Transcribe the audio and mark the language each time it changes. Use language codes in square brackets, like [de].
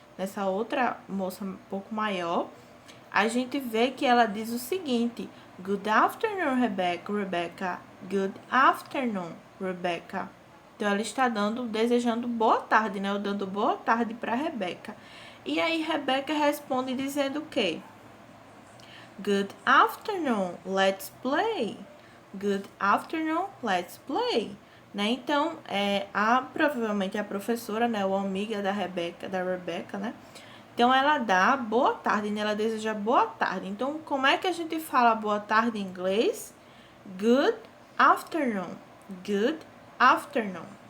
[pt] Nessa outra moça um pouco maior, a gente vê que ela diz o seguinte: [en] Good afternoon, Rebecca. [pt] Rebecca. [en] Good afternoon, Rebecca. [pt] Então, ela está desejando boa tarde, né? Ou dando boa tarde para Rebecca. E aí, Rebecca responde dizendo o quê? [en] Good afternoon, let's play. Good afternoon, let's play. [pt] Né? Então, provavelmente a professora, né? Ou amiga da Rebecca, né? Então, ela dá boa tarde, né? Ela deseja boa tarde. Então, como é que a gente fala boa tarde em inglês? [en] Good afternoon. Good afternoon.